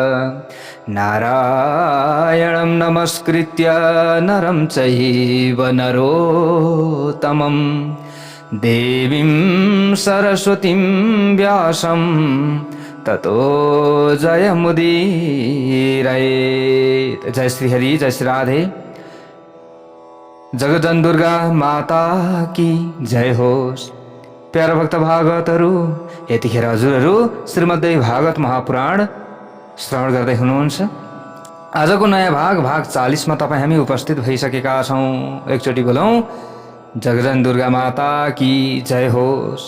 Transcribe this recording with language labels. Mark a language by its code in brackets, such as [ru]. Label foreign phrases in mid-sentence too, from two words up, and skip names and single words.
[sa] नारायणं नमस्कृत्य नरं चैव नरोत्तमं देवीं सरस्वतीं व्यासं ततो जयमुदीरयेत्। [hi] जय श्री हरि, जय श्री राधे। [ne] जगजन [hi] दुर्गा माता की जय [ne] होस्। प्यारा भक्त भागवतहरू, यतिखेर हजुरहरू श्रीमद्देवी भागवत महापुराण श्रवण गर्दै हुनुहुन्छ। आजको नयाँ भाग 40 मा तपाईँ हामी उपस्थित भइसकेका छौँ। एकचोटि बोलौँ, जगजन [hi] दुर्गा माता की जय [ne] होस्।